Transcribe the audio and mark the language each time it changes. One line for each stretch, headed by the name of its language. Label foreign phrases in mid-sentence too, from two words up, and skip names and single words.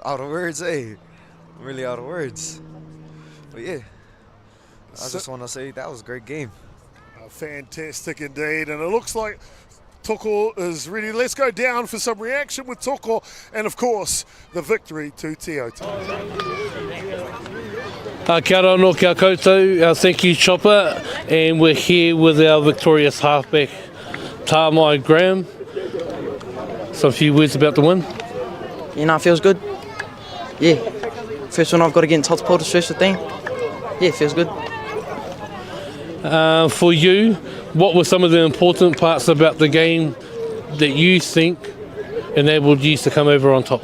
English: Out of words, really out of words. But yeah, I just want to say that was a great game. Fantastic indeed, and it looks like Toko is ready. Let's go down for some reaction with Toko, and of course, the victory to Aute.
Māori: Kia ora no kia koutou,
English: thank you Chopper, and we're here with our victorious halfback, Tamai Graham. Some few words about the win. It feels good. Yeah, first one I've got against Hato first 15. Yeah, feels good. For you, what were some of the important parts about the game that you think enabled you to come over on top?